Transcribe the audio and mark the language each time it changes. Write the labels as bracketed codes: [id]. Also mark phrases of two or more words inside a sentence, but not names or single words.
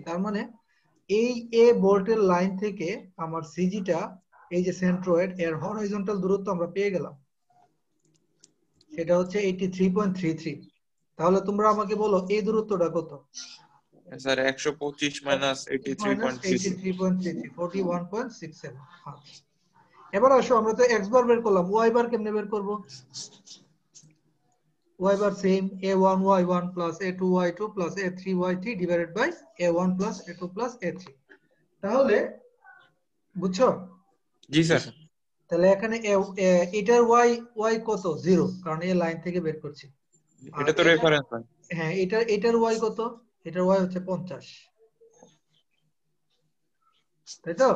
[bn] তার মানে এই এ বোল্টের লাইন থেকে আমার সিজিটা, এই যে সেন্ট্রয়েড এর হরাইজন্টাল দূরত্ব আমরা পেয়ে গেলাম, সেটা হচ্ছে 83.33। তাহলে তোমরা আমাকে বলো এই দূরত্বটা কত? স্যার 125 মাইনাস 83.33 83.33 41.67। আচ্ছা, এবার আসো আমরা তো [en] x bar [bn] বের করলাম, [en] y bar [bn] কেমনে বের করব? [en] y bar same a1y1 plus a2y2 plus a3y3 divided by a1 plus a2 plus a3। [bn] তাহলে বুঝছো? জি স্যার। তাহলে এখানে এটার y কত? 0, কারণ এই লাইন থেকে বের করছি। এটা তো [en] reference line. [bn] হ্যাঁ, এটার y কত? এটার y হচ্ছে 50, তাই তো?